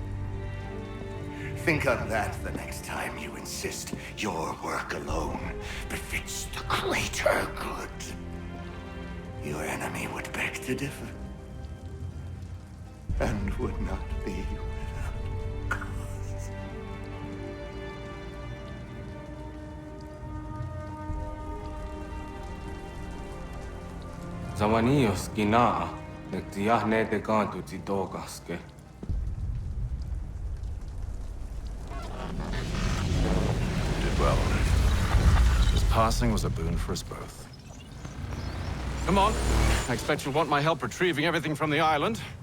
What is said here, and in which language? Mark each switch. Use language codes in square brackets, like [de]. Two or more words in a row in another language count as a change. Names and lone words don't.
[en] Think on that the next time you insist your work alone befits the greater good. Your enemy would beg to differ, and would not be without cause. Zawanios gina nektiahne de kantu titogaske. Did well. His passing was a boon for us both. Come on. I expect you'll want my help retrieving everything from the island.